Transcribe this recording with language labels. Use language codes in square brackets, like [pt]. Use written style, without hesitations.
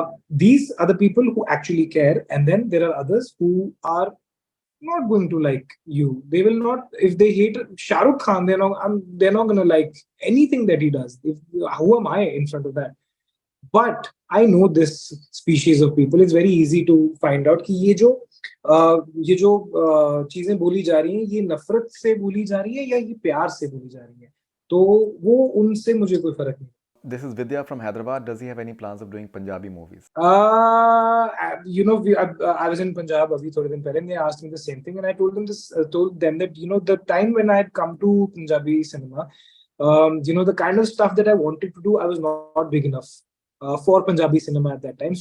[en] These are the people who actually care, and then there are others who are not going to like you. They will not. If they hate Shah Rukh Khan, they're not going to like anything that he does. Who am I in front of that? But I know this species of people. It's very easy to find out [hi] कि ये जो चीजें बोली जा रही हैं, ये नफरत से बोली जा रही है या ये प्यार से बोली जा रही है. तो वो उनसे मुझे कोई फर्क नहीं. [en] This is Vidya from Hyderabad. Does he have any plans of doing Punjabi movies? I was in Punjab [hi] abhi thode din pehle, [en] and they asked me the same thing, and I told them that the time when I had come to Punjabi cinema, the kind of stuff that I wanted to do, I was not big enough for Punjabi cinema at that time.